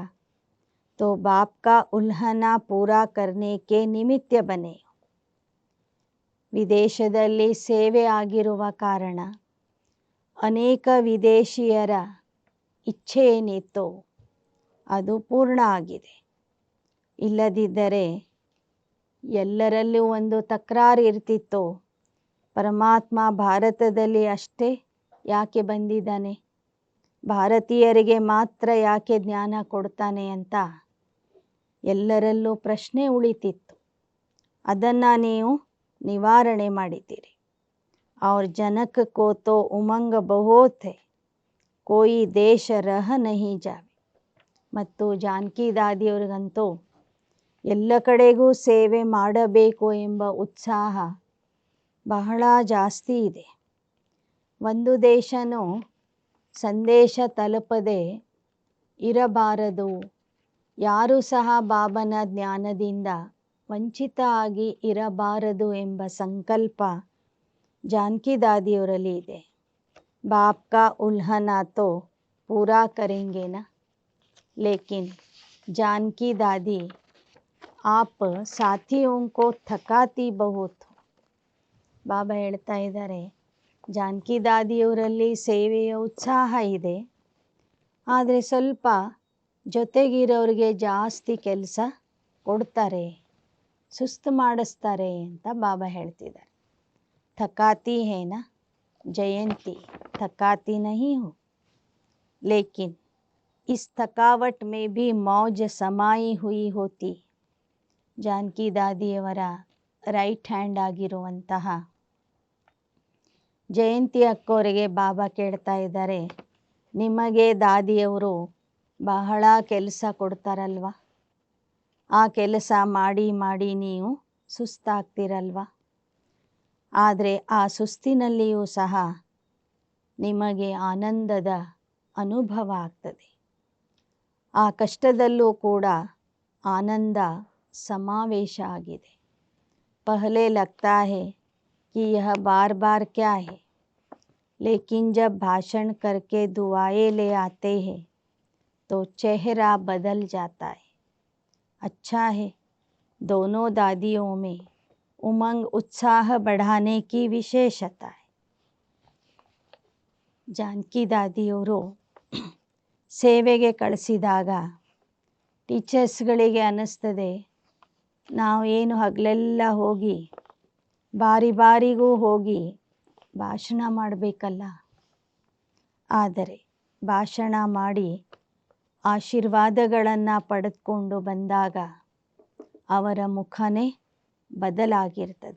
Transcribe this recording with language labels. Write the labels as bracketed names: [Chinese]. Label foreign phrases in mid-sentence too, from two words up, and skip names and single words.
[Hindi] तो बाप का उल्हना पूरा करने के निमित्त बने. [Kannada] ವಿದೇಶದಲ್ಲಿ ಸೇವೆ ಆಗಿರುವ ಕಾರಣ ಅನೇಕ ವಿದೇಶಿಯರ ಇಚ್ಛೆ ಏನಿತ್ತೋ ಅದು ಪೂರ್ಣ ಆಗಿದೆ. ಇಲ್ಲದಿದ್ದರೆ ಎಲ್ಲರಲ್ಲೂ ಒಂದು ತಕರಾರು ಇರ್ತಿತ್ತು, ಪರಮಾತ್ಮ ಭಾರತದಲ್ಲಿ ಅಷ್ಟೇ ಯಾಕೆ ಬಂದಿದ್ದಾನೆ, ಭಾರತೀಯರಿಗೆ ಮಾತ್ರ ಯಾಕೆ ಜ್ಞಾನ ಕೊಡ್ತಾನೆ ಅಂತ ಎಲ್ಲರಲ್ಲೂ ಪ್ರಶ್ನೆ ಉಳಿತಿತ್ತು. ಅದನ್ನು ನೀವು ನಿವಾರಣೆ ಮಾಡಿದ್ದೀರಿ. [Hindi] और जनक को तो उमंग बहुत है, कोई देश रह नहीं जावे. [Kannada] ಮತ್ತು ಜಾನಕಿ ದಾದಿಯವರಿಗಂತೂ ಎಲ್ಲ ಕಡೆಗೂ ಸೇವೆ ಮಾಡಬೇಕು ಎಂಬ ಉತ್ಸಾಹ ಬಹಳ ಜಾಸ್ತಿ ಇದೆ. ಒಂದು ದೇಶನೂ ಸಂದೇಶ ತಲುಪದೆ ಇರಬಾರದು, ಯಾರೂ ಸಹ ಬಾಬನ ಜ್ಞಾನದಿಂದ ವಂಚಿತ ಆಗಿ ಇರಬಾರದು ಎಂಬ ಸಂಕಲ್ಪ ಜಾನಕಿ ದಾದಿಯವರಲ್ಲಿ ಇದೆ. [Hindi] बाप का उल्हना तो पूरा करेंगे ना, लेकिन जानकी दादी आप साथियों को थकाती बहुत हो. [Kannada] ಬಾಬಾ ಹೇಳ್ತಾ ಇದ್ದಾರೆ, ಜಾನಕಿ ದಾದಿಯವರಲ್ಲಿ ಸೇವೆಯ ಉತ್ಸಾಹ ಇದೆ, ಆದರೆ ಸ್ವಲ್ಪ ಜೊತೆಗಿರೋರಿಗೆ ಜಾಸ್ತಿ ಕೆಲಸ ಕೊಡ್ತಾರೆ, ಸುಸ್ತು ಮಾಡಿಸ್ತಾರೆ ಅಂತ ಬಾಬಾ ಹೇಳ್ತಿದ್ದಾರೆ. [Hindi] थकाती है ना जयंती, थकाती नहीं हो, लेकिन इस थकावट में भी मौज समाई हुई होती. [Kannada] ಜಾನಕಿ ದಾದಿಯವರ [English] right hand [Kannada] ಆಗಿರುವಂತಹ ಜಯಂತಿ ಅಕ್ಕೋರಿಗೆ ಬಾಬಾ ಕೇಳ್ತಾ ಇದ್ದಾರೆ, ನಿಮಗೆ ದಾದಿಯವರು ಬಹಳ ಕೆಲಸ ಕೊಡ್ತಾರಲ್ವ, ಆ ಕೆಲಸ ಮಾಡಿ ಮಾಡಿ ನೀವು ಸುಸ್ತಾಗ್ತಿರಲ್ವ, ಆದರೆ ಆ ಸುಸ್ತಿನಲ್ಲಿಯೂ ಸಹ ನಿಮಗೆ ಆನಂದದ ಅನುಭವ ಆಗ್ತದೆ. ಆ ಕಷ್ಟದಲ್ಲೂ ಕೂಡ ಆನಂದ ಸಮಾವೇಶ ಆಗಿದೆ. [Hindi] पहले लगता है कि यह बार बार क्या है, लेकिन जब भाषण करके दुआएं ले आते हैं तो चेहरा बदल जाता है. अच्छा है, दोनों दादियों में उमंग उत्साह बढ़ाने की विशेषता है. [Kannada] ಜಾನಕಿ ದಾದಿಯವರು ಸೇವೆಗೆ ಕಳಿಸಿದಾಗ ಟೀಚರ್ಸ್ಗಳಿಗೆ ಅನ್ನಿಸ್ತದೆ, ನಾವು ಏನು ಹಗಲೆಲ್ಲ ಹೋಗಿ ಬಾರಿ ಬಾರಿಗೂ ಹೋಗಿ ಭಾಷಣ ಮಾಡಬೇಕಲ್ಲ, ಆದರೆ ಭಾಷಣ ಮಾಡಿ ಆಶೀರ್ವಾದಗಳನ್ನು ಪಡೆದುಕೊಂಡು ಬಂದಾಗ ಅವರ ಮುಖನೇ ಬದಲಾಗಿರ್ತದೆ.